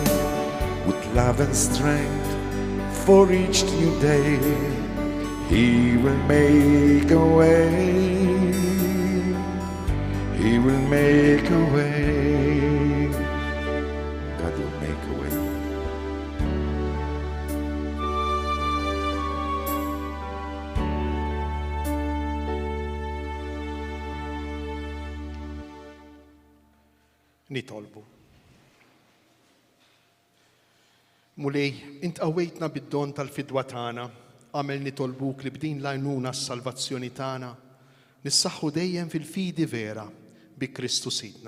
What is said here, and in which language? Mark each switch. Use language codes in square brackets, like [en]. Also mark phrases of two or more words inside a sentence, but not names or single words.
[en] With love and strength for each new day, he will make a way. He will make a way. God will make a way. [mt] Nitolbu. Mulej, int qawwejtna bid-don tal-fidwa tagħna, għamel nitolbuk li b'din l-għajnuna s-salvazzjoni tagħna nissaħħu dejjem fil-fidi vera bi Kristu Sidna.